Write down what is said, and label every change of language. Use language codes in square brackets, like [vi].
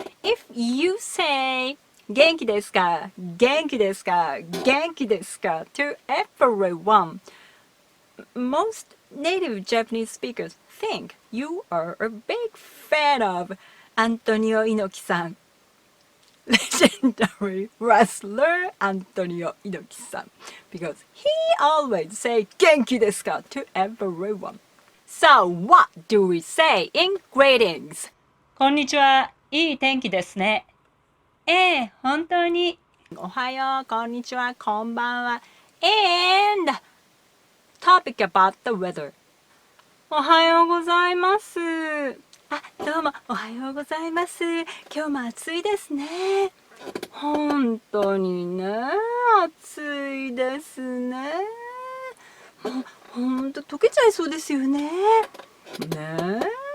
[en] If you say Genki desu ka, Genki desu ka, Genki desu ka to everyone, most native Japanese speakers think you are a big fan of Antonio Inoki-san. Legendary wrestler Antonio Inoki-san, because he always say Genki desu ka to everyone. So what do we say in greetings? [ja] こんにちは。いい天気ですね。本当に。おはよう、こんにちは、こんばんは。 [en] And topic about the weather. [ja] おはようございます。あ、どうもおはようございます。今日も暑いですね。本当にね、暑いですね。もう本当溶けちゃいそうですよね。ねえ。